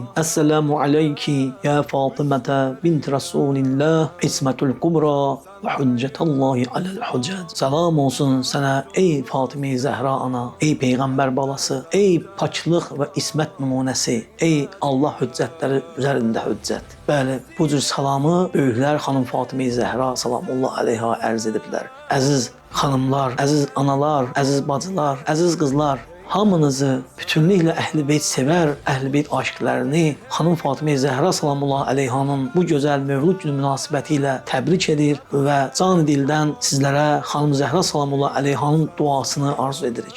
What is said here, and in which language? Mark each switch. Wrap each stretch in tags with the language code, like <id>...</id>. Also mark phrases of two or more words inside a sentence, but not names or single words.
<ar>السلام عليك يا فاطمة بنت رسول الله. عصمة الكبرى وحجة الله على الحجج.</ar> <tr>Selam olsun sana ey Fatıma-i Zehra ana, ey peygamber balası, ey paçlıq ve ismet numunesi, ey Allah hüccetleri üzerinde hüccet.</tr> <az>Bəli, bu cür salamı böyüklər xanım Fatıma-i Zehra</az> <ar>سلام الله عليها</ar> <az>ərz ediblər. Əziz xanımlar, əziz analar, əziz bacılar, əziz qızlar, hamınızı bütünlüklə Əhl-i Beyt sevər, Əhl-i Beyt aşiqlərini xanım Fatıma-i Zəhra</az> <ar>سلام الله عليها</ar> <az>bu gözəl mövlud günü münasibətilə təbrik edir və can dildən sizlərə xanım Zəhra</az> <ar>سلام الله عليها</ar> <az>duasını arzu edirik.</az>